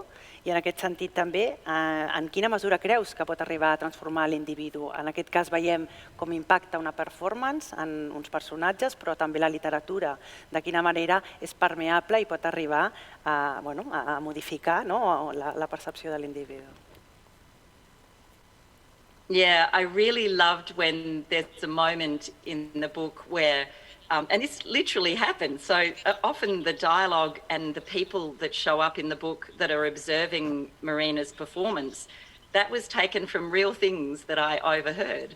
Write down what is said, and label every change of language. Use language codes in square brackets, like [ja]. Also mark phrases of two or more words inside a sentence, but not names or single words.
[ca] I en aquest sentit també, en quina mesura creus que pot arribar a transformar l'individu? En aquest cas veiem com impacta una performance en uns personatges, però també la literatura. De quina manera és permeable i pot arribar a modificar la percepció de l'individu? [en] Yeah, I really loved when there's a moment in the book where and this literally happens. So often the dialogue and the people that show up in the book that are observing Marina's performance, that was taken from real things that I overheard.